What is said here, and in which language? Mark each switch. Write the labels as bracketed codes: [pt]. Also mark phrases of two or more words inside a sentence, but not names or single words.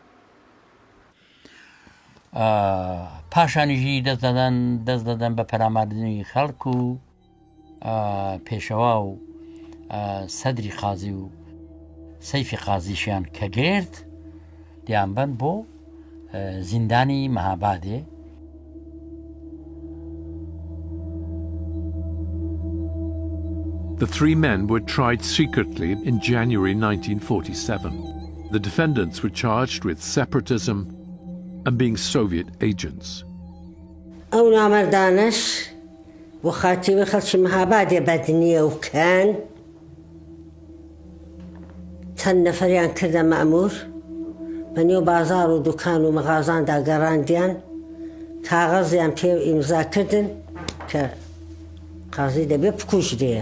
[ckb] پاشانیژی دەست دەدەن بە پەراماردنی خەڵک و پێشەوا و سەدری قازی و سەیفی قازیشیان کە گرت دیانبەن بۆ زیندانی مەهابادێ. [en] The three men were tried secretly in January 1947. The defendants were charged with separatism and being Soviet agents. [ckb] ئەو نامەردانەش بۆ خاتیوی خەڵکی مەهابادێ بەدنیە و کان چەند نەفەریان کردە مەئموور بەنێو بازار و دوکان و مەغازاندا گەڕاندیان کاغەزیان پێ ئیمزا کردن کە قازی دەبێ بکوژرێ.